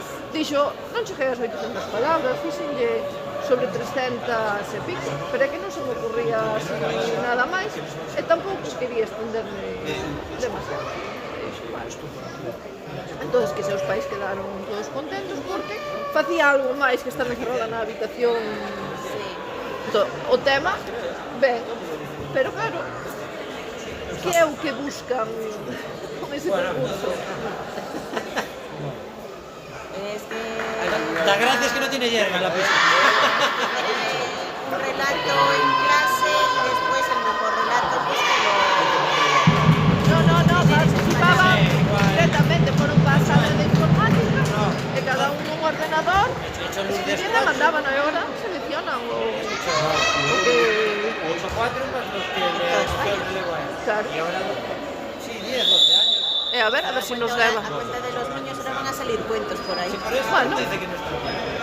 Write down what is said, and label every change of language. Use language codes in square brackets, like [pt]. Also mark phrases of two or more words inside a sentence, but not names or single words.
[gl] Dixo, non cheguei ás 800 palabras, fixenlle sobre 300 e pico, pero é que non se me ocurría así nada máis, e tampouco quería extenderme demasiado. Entón, que seus pais quedaron todos contentos porque facía algo máis que estar encerrada na habitación. Entón, o tema, ben, pero claro, que é o que buscan con ese concurso? [es] Es que... Da gracias que no tiene hierba en la pista. un relato en clase y después el mejor relato pues que [gl] No, participaban directamente, fueron para a sala de informática, e cada un nun ordenador, escribían e mandaban, e agora seleccionan o que... [es] 8 o 4 más los que le cogió el relevo a él. Claro. Y ahora, sí, 10, 12 años. [gl] A ver si nos leva. [es] a cuenta de los niños ahora van a salir cuentos por ahí. Sí, por eso Bueno. dice que no está bien.